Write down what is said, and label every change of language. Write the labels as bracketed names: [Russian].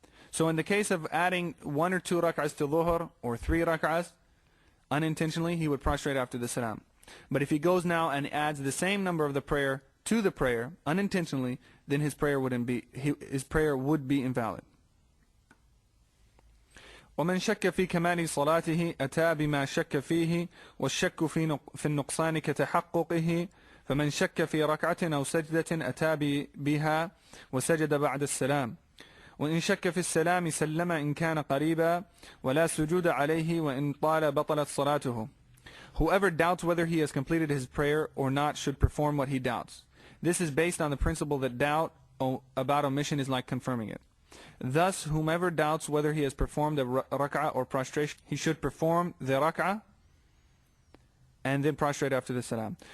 [English] So in the case of adding 1 or 2 rak'ahs to Dhuhr, or 3 rak'ahs, unintentionally, he would prostrate after the salam. But if he goes now and adds the same number of the prayer to the prayer, unintentionally, then his prayer would be invalid. [Arabic] ومن شك في كمال صلاته أتى بما شك فيه والشك في النقصان كتحققه فمن شك في ركعة أو سجدة أتى بها وسجد بعد السلام وإن شك في السلام سلم إن كان قريبا ولا سجود عليه وإن طال بطلت صلاته [English] Whoever doubts whether he has completed his prayer or not should perform what he doubts. This is based on the principle that doubt about omission is like confirming it. Thus, whomever doubts whether he has performed a rak'ah or prostration, he should perform the rak'ah and then prostrate after the salam.